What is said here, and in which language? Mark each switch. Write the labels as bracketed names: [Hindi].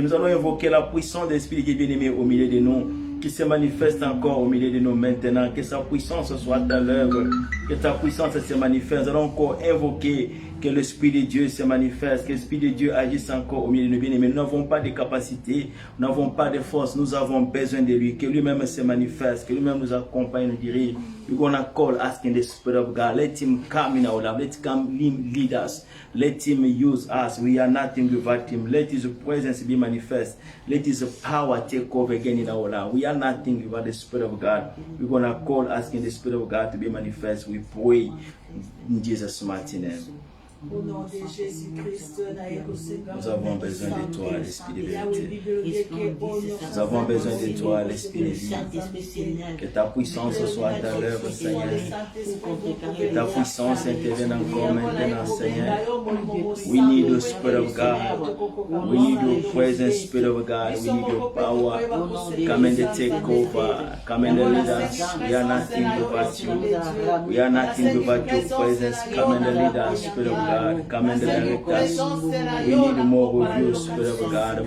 [French] Nous allons invoquer la puissance de l'Esprit qui est bien-aimé au milieu de nous, qui se manifeste encore au milieu de nous maintenant, que sa puissance soit à l'œuvre, que ta puissance se manifeste. Nous allons encore invoquer que l'Esprit de Dieu se manifeste, que l'Esprit de Dieu agisse encore au milieu de nous bien-aimés. Nous n'avons pas de capacité, nous n'avons pas de force, nous avons besoin de lui, que lui-même se manifeste, que lui-même nous accompagne, nous dirige. [English] We're going to call asking the Spirit of God, let him come in our life, let him lead us, let him use us. We are nothing without him. Let his presence be manifest, let his power take over again in our life. We are nothing without the Spirit of God. We're going to call asking the Spirit of God to be manifest. We pray in Jesus' mighty name. [French] Au nom de Jésus-Christ, nous avons besoin de toi, l'Esprit de vérité. Nous avons besoin de toi, l'Esprit de vie. Que ta puissance soit à l'œuvre, Seigneur. Que ta puissance intervienne encore maintenant, Seigneur. [English] We need the Spirit of God. We need your presence, Spirit of God. We need your power. Come and take over. Come and lead us. We are nothing without you. We are nothing without your presence. Come and lead us, Spirit of God. Come and direct us. We need more of your Spirit of God.